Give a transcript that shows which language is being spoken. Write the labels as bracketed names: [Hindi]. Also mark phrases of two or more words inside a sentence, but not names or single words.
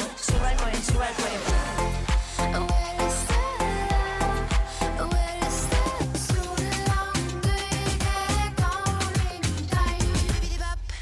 [Estonian] Suvel kolin Pärnu. [English] Where is that? [Estonian] Sul on kõige kaunim talv.